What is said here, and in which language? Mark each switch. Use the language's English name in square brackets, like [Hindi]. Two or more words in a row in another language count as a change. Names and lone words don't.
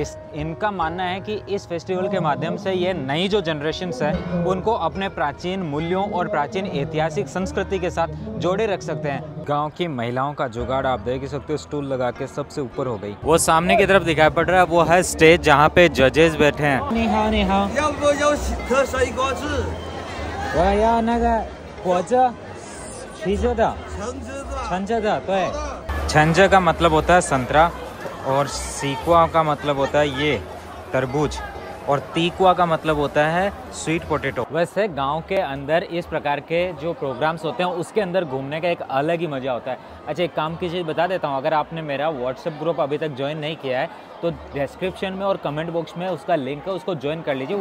[Hindi] इनका मानना है कि इस फेस्टिवल के माध्यम से ये नई जो जनरेशन्स है उनको अपने प्राचीन मूल्यों और प्राचीन ऐतिहासिक संस्कृति के साथ जोड़े रख सकते हैं। गाँव की महिलाओं का जुगाड़ आप देख सकते हो, स्टूल लगा के सबसे ऊपर हो गई। वो सामने की तरफ दिखाई पड़ रहा है, वो है स्टेज जहाँ पे जजेस बैठे हैं। [Chinese] 你好，要不要颗水果汁？我要那个果汁，橘子的，橙汁的， [Hindi] 对。छंजा का मतलब होता है संतरा, और सीकुआ का मतलब होता है ये तरबूज, और तीकुआ का मतलब होता है [English] sweet potato. [Hindi] वैसे गांव के अंदर इस प्रकार के जो प्रोग्राम्स होते हैं उसके अंदर घूमने का एक अलग ही मज़ा होता है। अच्छा, एक काम की चीज़ बता देता हूँ, अगर आपने मेरा व्हाट्सएप ग्रुप अभी तक ज्वाइन नहीं किया है तो डिस्क्रिप्शन में और [English] comment box [Hindi] में उसका लिंक है, उसको ज्वाइन कर लीजिए।